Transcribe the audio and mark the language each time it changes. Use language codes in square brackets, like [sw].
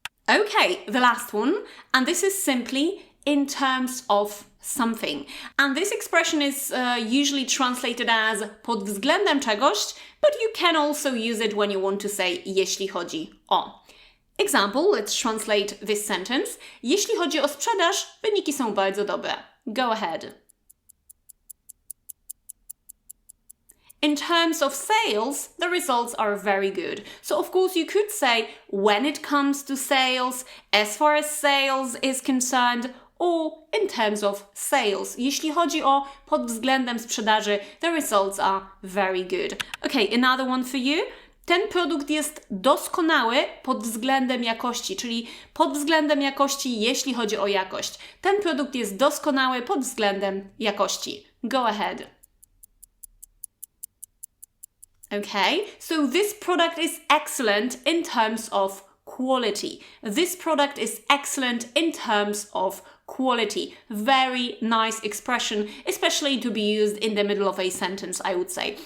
[en] Okay, the last one, and this is simply in terms of something. And this expression is usually translated as [pl] pod względem czegoś, [en] but you can also use it when you want to say [pl] jeśli chodzi o. [en] Example, let's translate this sentence. [pl] Jeśli chodzi o sprzedaż, wyniki są bardzo dobre. [en] Go ahead. In terms of sales, the results are very good. So of course you could say when it comes to sales, as far as sales is concerned, or in terms of sales. [pl] Jeśli chodzi o pod względem sprzedaży, [en] the results are very good. Okay, another one for you. [pl] Ten produkt jest doskonały pod względem jakości, czyli pod względem jakości, jeśli chodzi o jakość. Ten produkt jest doskonały pod względem jakości. [en] Go ahead. Okay, so this product is excellent in terms of quality. This product is excellent in terms of quality. Very nice expression, especially to be used in the middle of a sentence, I would say.